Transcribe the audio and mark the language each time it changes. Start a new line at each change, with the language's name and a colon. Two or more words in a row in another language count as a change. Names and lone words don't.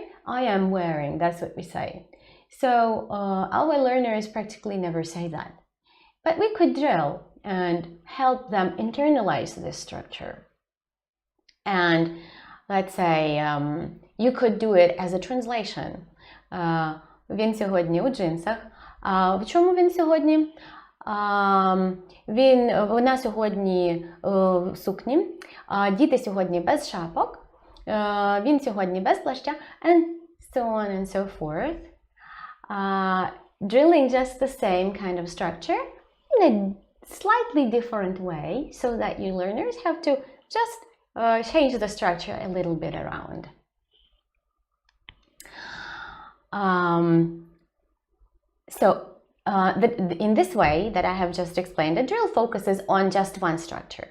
English: I am wearing, that's what we say. So our learners practically never say that. But we could drill and help them internalize this structure. And let's say you could do it as a translation.
Ukrainian: Він сьогодні у джинсах. В чому він сьогодні? Вона сьогодні в сукні. Діти сьогодні без шапок. Він сьогодні без плаща.
English: And so on and so forth. Drilling just the same kind of structure in a slightly different way so that your learners have to just change the structure a little bit around. In this way that I have just explained, the drill focuses on just one structure.